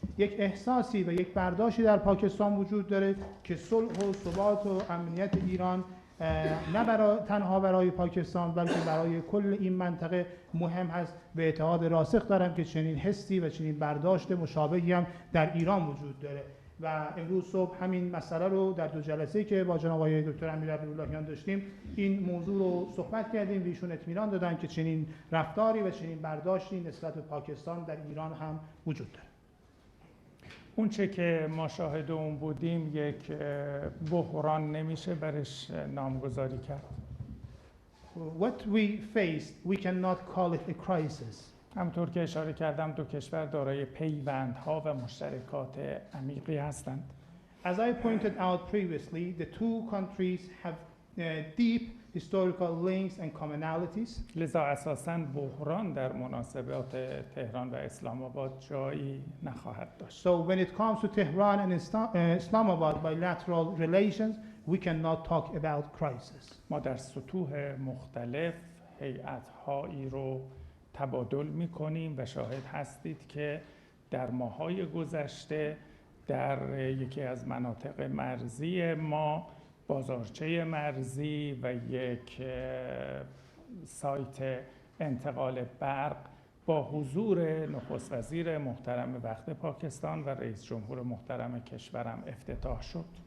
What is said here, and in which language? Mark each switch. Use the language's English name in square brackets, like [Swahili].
[Persian] یک احساسی و یک برداشتی در پاکستان وجود داره که صلح و ثبات و امنیت ایران نه تنها برای پاکستان بلکه برای کل این منطقه مهم هست و اعتقاد راسخ دارم که چنین حسی و چنین برداشت مشابهی هم در ایران وجود داره و امروز صبح همین مسئله رو در 2 جلسه‌ای که با جناب آقای دکتر امیر عبداللهیان داشتیم این موضوع رو صحبت کردیم و ایشون اطمینان دادن که چنین رفتاری و چنین برداشتی نسبت به پاکستان در ایران هم وجود داره. اون چه که ما شاهد اون بودیم یک بحران نمیشه برش نامگذاری کرد. [English] What we faced, we cannot call it a crisis. [Persian] همطور که اشاره کردم 2 کشور دارای پیوندها و مشترکات عمیقی هستند. [English] As I pointed out previously, the 2 countries have deep historical links and commonalities. [Persian] لذا اساساً بحران در مناسبات تهران و اسلام آباد جایی نخواهد داشت. [English] So when it comes to Tehran and Islamabad bilateral relations, we cannot talk about crisis. [Persian] ما در سطوح مختلف هیئت‌هایی رو تبادل می‌کنیم و شاهد هستید که در ماه‌های گذشته در یکی از مناطق مرزی ما بازارچه مرزی و یک سایت انتقال برق با حضور نخست وزیر محترم وقت پاکستان و رئیس جمهور محترم کشورم افتتاح شد.